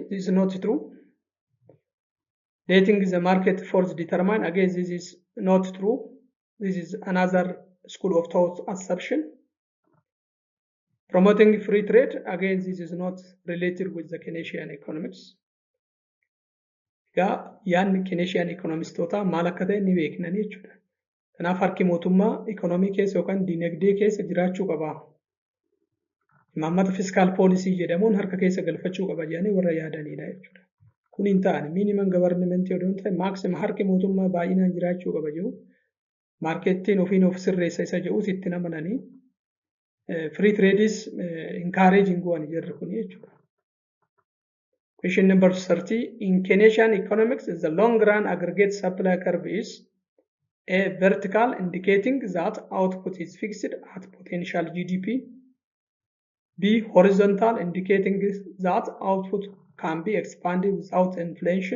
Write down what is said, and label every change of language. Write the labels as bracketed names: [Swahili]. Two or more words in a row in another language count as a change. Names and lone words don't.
[English] This is not true. Letting the market force determine, again, this is not true. This is another school of thought assumption. Promoting free trade, again, this is not related with the Keynesian economics. [Oromo] Yaanni Keynesian economistoota maal akka ta'e ni beeknan jechuudha. Kanaaf harki mootummaa ikonomii keessa yookaan dinagdee keessa jiraachuu qaba. Imaammata fiskaal poolisii jedhamuun harka keessa galfachuu qaba jedhanii warra yaadanidha jechuudha. Kun hin taane [English] minimum government [Oromo] yoo ta'e maximum harki mootummaa baay'inaan jiraachuu qaba jedhu maarkettiin ofiin of sirreessa isa jedhuus itti namananii [English] free trade is encouraging [Oromo] waan jirru kun jechuudha. [English] Question number 30. In Keynesian economics, the long run aggregate supply curve is A. Vertical, indicating that output is fixed at potential GDP. B. Horizontal, indicating that output can be expanded without inflation.